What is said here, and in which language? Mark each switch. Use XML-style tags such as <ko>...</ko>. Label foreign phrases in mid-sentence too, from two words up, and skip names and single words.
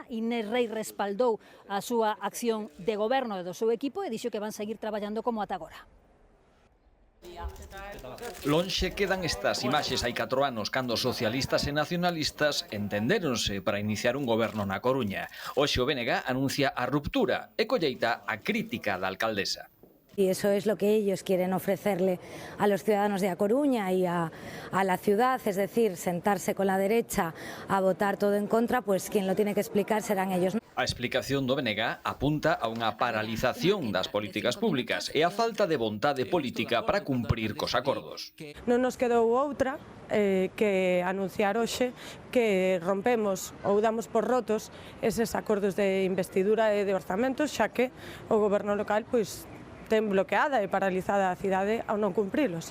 <gl>Inés Rei respaldou a súa acción de goberno e do seu equipo e dixo que van seguir traballando como ata agora. Lonxe quedan estas imaxes hai 4 anos cando socialistas e nacionalistas entendéronse para iniciar un goberno na Coruña. Hoxe o BNG anuncia a ruptura e colleita a crítica da alcaldesa.</gl> <es>Y eso es lo que ellos quieren ofrecerle a los ciudadanos de A Coruña y a la ciudad, es decir, sentarse con la derecha a votar todo en contra, pues quien lo tiene que explicar serán ellos.</es> <gl>A explicación do BNG apunta a unha paralización das políticas públicas e a falta de vontade política para cumprir cos acordos. Non nos quedou outra que anunciar hoxe que rompemos ou damos por rotos eses acordos de investidura e de orzamentos, xa que o goberno local pois ten bloqueada e paralizada a cidade ao non cumprilos.</gl>